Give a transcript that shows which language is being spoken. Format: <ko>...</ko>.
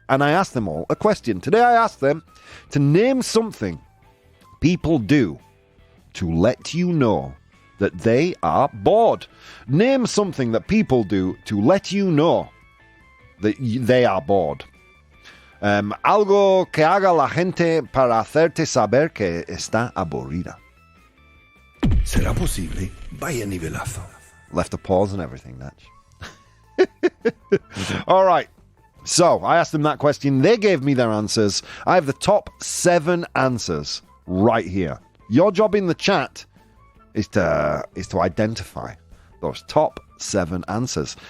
<en>And I asked them all a question. Today I asked them to name something people do to let you know that they are bored. Name something that people do to let you know that they are bored.</en> <es>Algo que haga la gente para hacerte saber que está aburrida. ¿Será posible? Vaya nivelazo.</es> <en>Left a pause and everything, Natch. All right. So I asked them that question. They gave me their answers. I have the top 7 answers right here. Your job in the chat is to identify those top 7 answers.</en>